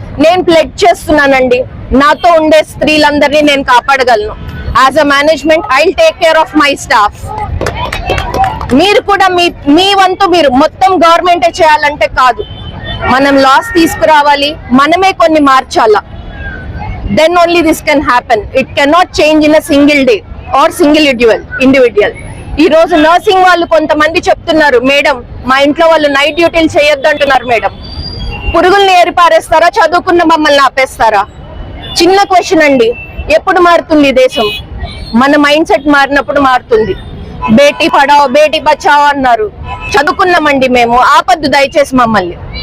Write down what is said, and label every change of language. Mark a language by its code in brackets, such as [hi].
[te] నేను ప్లెడ్ చేస్తున్నానండి, నాతో ఉండే స్త్రీలందరినీ నేను కాపాడగలను. [en] As a management I will take care of my staff. [te] మీరు కూడా మీ వంతు మీరు మొత్తం గవర్నమెంటే చేయాలంటే కాదు, మనం లాస్ తీసుకురావాలి, మనమే కొన్ని మార్చాలా. [en] then only this can happen. It cannot change in a single day or single individual. [te] ఈ రోజు నర్సింగ్ వాళ్ళు కొంతమంది చెప్తున్నారు, మేడం మా ఇంట్లో వాళ్ళు నైట్ డ్యూటీలు చేయొద్దు అంటున్నారు. మేడం, పురుగుల్ని ఏరిపారేస్తారా, చదువుకున్న మమ్మల్ని ఆపేస్తారా? చిన్న క్వశ్చన్ అండి. ఎప్పుడు మారుతుంది దేశం? మన మైండ్ సెట్ మారినప్పుడు మారుతుంది. [hi] బేటీ పడావో బేటీ బచావో [te] అన్నారు, చదువుకున్నామండి మేము, ఆపద్దు దయచేసి మమ్మల్ని.